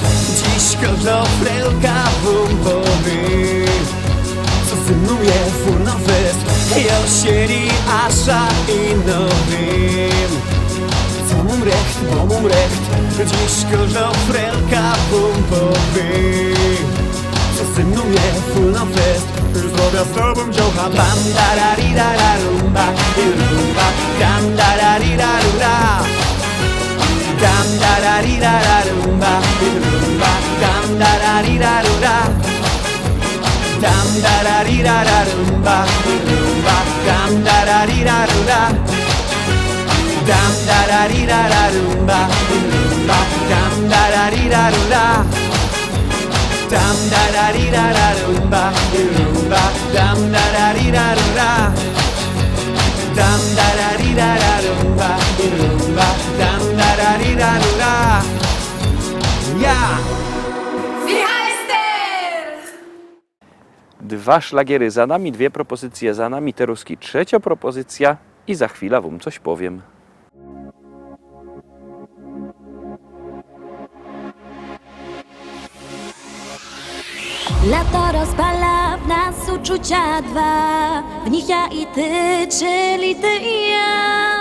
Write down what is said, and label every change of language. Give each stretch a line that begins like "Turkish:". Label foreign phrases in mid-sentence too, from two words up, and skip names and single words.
Silesian: Dziś każda frelka wum powie, co ze mną je fur na fest. Ja sieli asza i no wiem, co mum recht, bo mum recht. Dziś każda frelka wum powie, co ze mną je full na fest. Zdrowia z tobą dziołcha. Bam da ra ri ra ra rumba i rumba. Dam da ra ri ra rura. Dam da ra ri ra ra rumba i rumba. Dam da ra ri ra rura. Dam da ra ri ra ra rumba i rumba. Dam da ra ri ra rura. Dam da ra ri ra ra rumba i rumba. Dam da ra ri ra rura. Dam da ra ri ra ra rumba i rumba. Dam da ra ri ra rura. Dam da ra ri ra ra rumba i rumba. Dam da ra ri ra rura. Ja!
Polish: Dwa szlagiery za nami, dwie propozycje za nami, Teruski trzecia propozycja i za chwilę wam coś powiem. Lato rozpala w nas uczucia dwa, w nich ja i ty, czyli ty i ja.